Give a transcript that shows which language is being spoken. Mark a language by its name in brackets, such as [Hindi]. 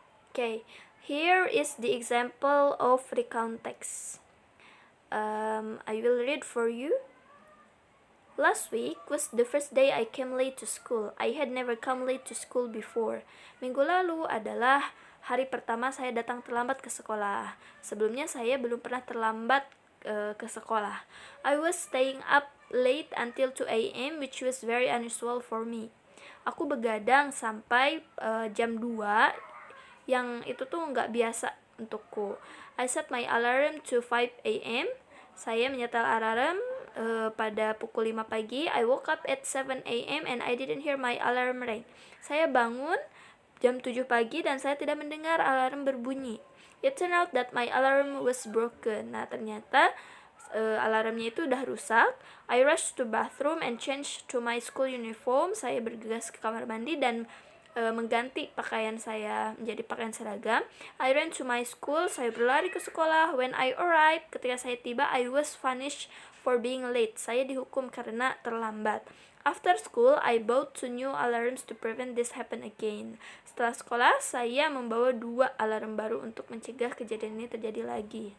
[English] Okay, here is the example of recount text. I will read for you. Last week was the first day I came late to school. I had never come late to school before. [Indonesian] Minggu lalu adalah hari pertama saya datang terlambat ke sekolah. Sebelumnya saya belum pernah terlambat ke sekolah. [English] I was staying up late until 2 a.m. which was very unusual for me. [Indonesian] Aku begadang sampai jam 2, yang itu tuh nggak biasa untukku. [English] I set my alarm to 5 a.m. [Indonesian] Saya menyetel alarm pada pukul 5 pagi. [English] I woke up at 7 a.m. and I didn't hear my alarm ring. [Indonesian] Saya bangun jam 7 pagi dan saya tidak mendengar alarm berbunyi. [English] It turned out that my alarm was broken. [Indonesian] Nah, ternyata alarmnya itu udah rusak. [English] I rushed to bathroom and changed to my school uniform. [Indonesian] Saya bergegas ke kamar mandi dan mengganti pakaian saya menjadi pakaian seragam. [English] I ran to my school. [Indonesian] Saya berlari ke sekolah. [English] When I arrived, [Indonesian] ketika saya tiba, [English] I was punished for being late. [Indonesian] Saya dihukum karena terlambat. [English] After school, I bought 2 new alarms to prevent this happen again. [Indonesian] Setelah sekolah, saya membawa 2 alarm baru untuk mencegah kejadian ini terjadi lagi.